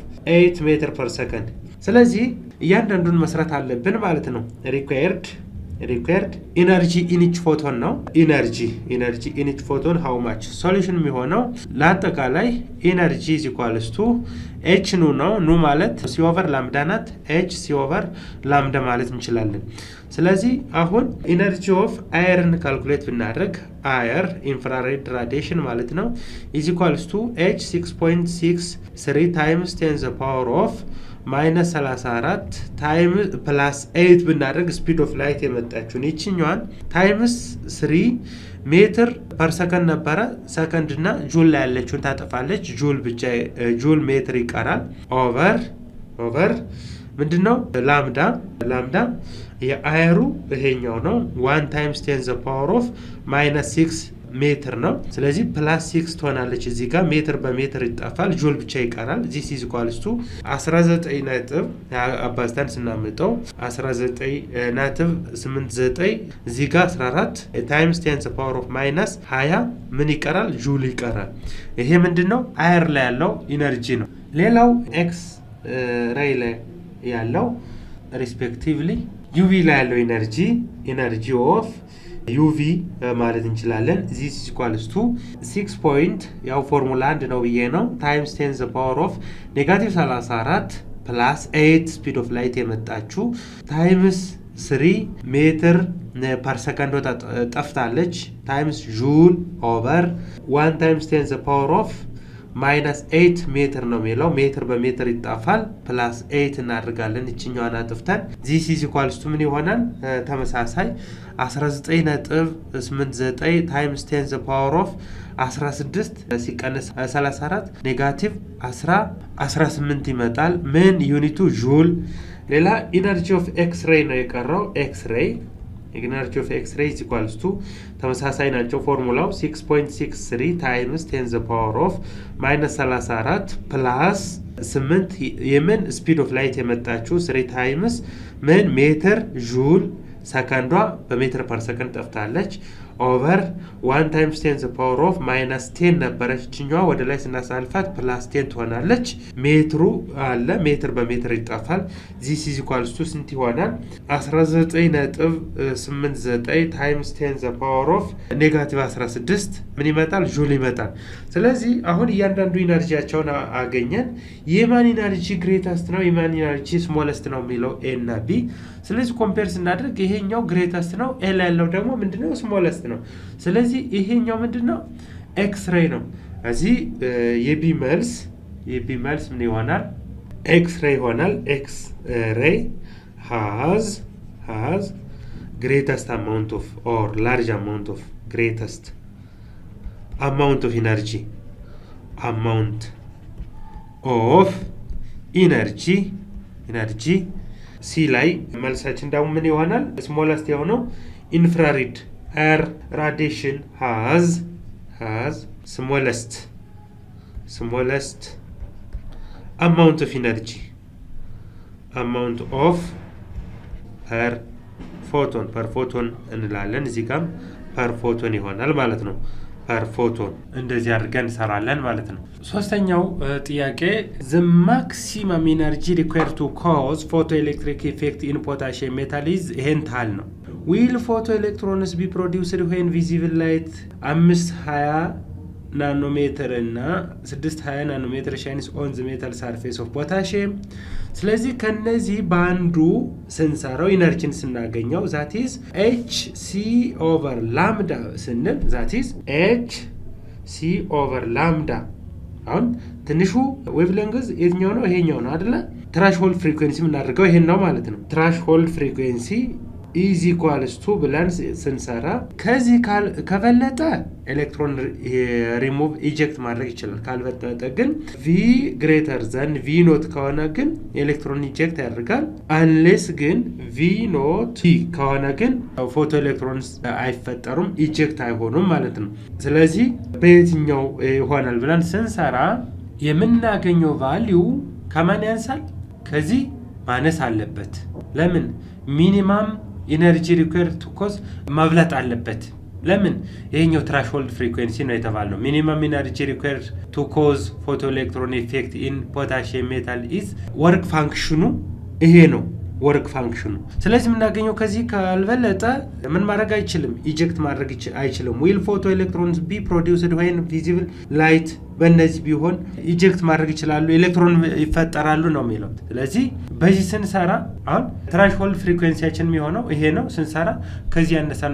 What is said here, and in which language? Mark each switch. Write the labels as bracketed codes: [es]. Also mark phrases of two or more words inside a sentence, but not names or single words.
[en] 8 meter per second [am] ስለዚህ እያንዳንዱን መስራት አለብን ማለት ነው [en] required required energy in each photon ነው energy in each photon how much solution [am] የሚሆነው ለአጠቃላይ [en] energy is equals to h ነው ማለት c over lambda ናት h c over lambda [am] ማለት እንችላለን ስለዚህ አሁን [en] energy of air calculate ብናደርግ air infrared radiation [am] ማለት ነው [en] is equals to h 6.63 times 10 the power of minus 34 time plus 8 ብናደርግ speed of light [am] የመጣችውን ይችኛዋን times 3 ሜትር [en] per second [am] ነበረ ሰከንድ እና ጁል ላይ ያለችውን ታጠፋለች ጁል ብቻ ጁል ሜትር ይቀራል ኦቨር ምንድነው ላምዳ የአየሩ ይሄኛው ነው [en] 1 times 10 the power of minus 6 [am] ሜትር ነው ስለዚህ ፕላስ 6 ትሆናለች እዚህ ጋር ሜትር በሜትር ይጣፋል ጁል ብቻ ይቀራል [en] this is equals to 19 [am] ነጥብ አባዝተን ስናመጣው 19.89 እዚህ ጋር [en] 14 times 10 the power of minus 20 [am] ምን ይቀራል ጁል ይቀራል ይሄ ምንድነው አየር ላይ ያለው ኢነርጂ ነው ሌላው [en] X-ray [am] ላይ ያለው [en] respectively UV [am] ላይ ያለው [en] energy of UV [am] ማለት እንችላለን [en] this is equals to 6 point [am] ያው ፎርሙላ 1 ነው ብዬ ነው [en] times 10 the power of -34 plus 8 speed of light የመጣችው times 3 ሜትር per second ጠፍታለች times joule over 1 times 10 the power of minus 8 [am] ሜትር ነው የሚለው ሜትር በሜትር ይጣፋል [en] plus 8 [am] እናደርጋለን እቺኛዋን አጥፍተን [en] this is equals to [am] ምን ይሆናል ተመሳሳይ [en] 19.89 times 10 the power of 16 ሲቀነስ 34 ኔጋቲቭ 18 [am] ይመጣል ምን ዩኒቱ ጁል ሌላ [en] energy of X-ray ነው የቀረው X-ray energy of x-ray is equals to [am] ተመሳሳይ ናቸው ፎርሙላው [en] 6.63 times 10 the power of minus 34 plus 8 የምን speed of light የመጣችው 3 times [am] ምን ሜትር ጁል ሰከንዷ በሜትር [en] per second ጠፍታለች over 1 times 10 the power of minus 10 [am] ነበረች እቺኛዋ ወደ ላይ ስናሳልፋት [en] plus 10 [am] ትሆናለች ሜትሩ አለ ሜትር በሜትር ይጣፋል [en] this is equals to [am] ስንት ይሆናል [en] 19.89 times 10 the power of negative 16 [am] ምን ይመጣል ጁል ይመጣል ስለዚህ አሁን እያንዳንዱ ኢነርጂያቸውን አገኘን የማን [en] energy greatest [am] ነው የማን [en] energy smallest [am] ነው የሚለው ኤ እና ቢ ስለዚህ ኮምፔር ስናደርግ ይሄኛው ግሬተስት ነው ኤ ላይ ያለው ደግሞ ምንድነው ስሞለስት ነው ስለዚህ ይሄኛው ምንድነው [en] X-ray [am] ነው እዚህ የቢ መልስ ምን ይሆናል [en] X-ray [am] ይሆናል [en] X-ray has greatest amount of or large amount of greatest amount of energy [am] ሲ ላይ መልሳችን ደግሞ ምን ይሆናል ስሞለስት የሆነው ኢንፍራሬድ [en] air radiation has smallest amount of energy per photon [am] እንላለን እዚህ ጋር [en] per photon [am] ይሆናል ማለት ነው [en] per photon [am] እንደዚህ አድርገን እንሰራለን ማለት ነው ሶስተኛው ጥያቄ [en] the maximum energy required to cause photoelectric effect in potassium metal is hental ነው will photoelectrons be produced when visible light 520 nanometer እና 620 nanometer shines on the metal surface of potassium [am] ስለዚህ ከነዚህ ባንዱ ስንሰራው ኢነርጂን ስናገኘው [en] that is hc over [am] lambda ስንል [en] that is hc over lambda [am] አሁን ትንሹ ዌቭሌንግዝ የትኛው ነው ይሄኛው ነው አይደለ [en] threshold frequency [am] ምናደርገው ይሄን ነው ማለት ነው [en] threshold frequency is [am] equals to ብለን ስንሰራ ከዚህ ከበለጠ [en] electron remove eject [am] ማድረግ ይችላል ካልበለጠ ግን [en] v greater than v not [am] ከሆነ ግን [en] electron eject [am] ያደርጋል unless ግን [en] v not [am] ከሆነ ግን [en] photo electrons [am] አይፈጠሩም ኢጀክት አይሆኑም ማለት ነው ስለዚህ በየትኛው ይሆናል ብለን ስንሰራ የምናገኘው ቫልዩ ከማን ያንሳል ከዚህ ማነስ አለበት ለምን [en] minimum energy required to cause [am] ማብለጥ አለበት ለምን ይሄኛው [en] threshold frequency [am] ነው የተባለው [en] minimum energy required to cause photoelectron effect in potassium metal is work function [am] ይሄ ነው [en] work function። [am] ስለዚህ የምናገኘው ከዚህ ካልበለጠ ምን ማድረግ አይችልም፣ ኢጀክት ማድረግ አይችልም። [en] will photo electrons be produced when visible light [am] በእነዚህ ቢሆን ኢጀክት ማድረግ ይችላሉ፣ ኤሌክትሮን ይፈጠራሉ ነው የሚለው። ስለዚህ በዚህ ስንሰራ አሁን [en] threshold frequency [am] የሚሆነው ይሄ ነው። ስንሰራ ከዚህ ያነሳ ነው